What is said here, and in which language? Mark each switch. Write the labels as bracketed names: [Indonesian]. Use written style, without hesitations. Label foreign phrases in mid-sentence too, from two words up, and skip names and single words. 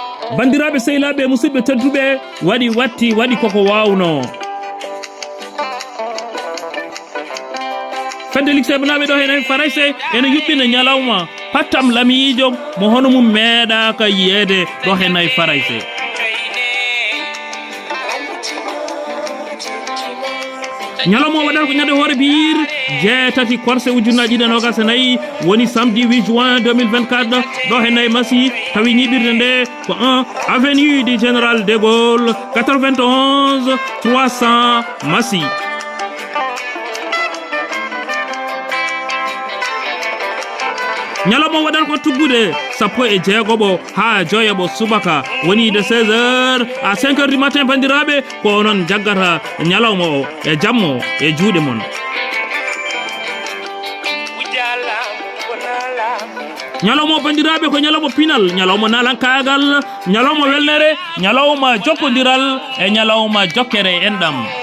[Fula] bandiraɓe sehilaɓe musidɓe tedduɓe waɗi koko wawno fende likseɓenaɓe ɗo hen farayse ene yuɓɓina ñalawma pattam lamiijo mo hono mum meeɗaka yiyede ɗo hen farayse ñalawma o waɗata ko ñande hoore biir jeetati korse ujunnaji ɗiɗi e nogas e nayyi woni [French] samedi 8 juin 2024 [Fula] ɗo hen Massy tawi ñiɓirde nde ko 1 avenue du général de Gaulle 91 300 Massy. ñalawma waɗata ko tuggude 16 ha joyoɓo subaka woni [French] de 16h à 5h du matin [Fula] bandiraɓe ko noon jaggata ñalawma o e jammo e juuɗe mon ñalawma o bandiraɓe ko ñalawma pinal ñalawma nalankagal ñalawma welnere ñalawma jokkodiral e ñalawma jokkere enɗam